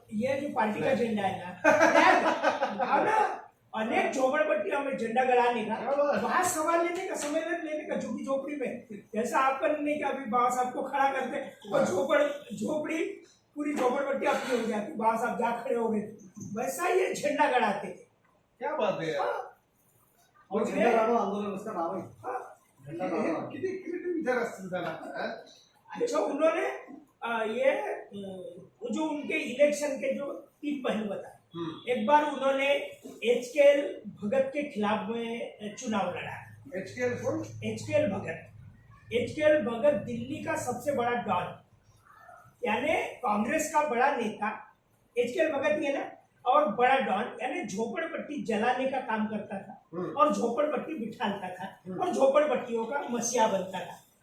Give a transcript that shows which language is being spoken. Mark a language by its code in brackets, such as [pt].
[hi] ये जो पार्टी का झंडा है ना, हाँ ना, अनेक झोपड़पट्टियों में झंडा गड़ाने का, वहां सवाल लेने का, सम्मेलन लेने का, झुग्गी झोपड़ी में, जैसा आपका नहीं कि अभी बाबा साहब को खड़ा करते और झोपड़ी पूरी झोपड़पट्टी अपनी हो जाती, बाबा साहब जा खड़े हो गए, वैसा ये झंडा गड़ाते थे। क्या बात है यार? और झंडा गाड़ो आंदोलन उसका नाम है। हाँ, झंडा गाड़ो [mr] किती विचार असतील त्याला? [hi] अच्छा, उन्होंने ये वो जो उनके इलेक्शन के जो 3 पहलू बताए। एक बार उन्होंने HKL भगत के खिलाफ में चुनाव लड़ा। HKL कौन? HKL भगत, HKL भगत दिल्ली का सबसे बड़ा डॉन, यानी कांग्रेस का बड़ा नेता HKL भगत ही है ना, और बड़ा डॉन, यानी झोपड़पट्टी जलाने का काम करता था और झोपड़पट्टी बिठाता था और झोपड़पट्टियों का मसीहा बनता था।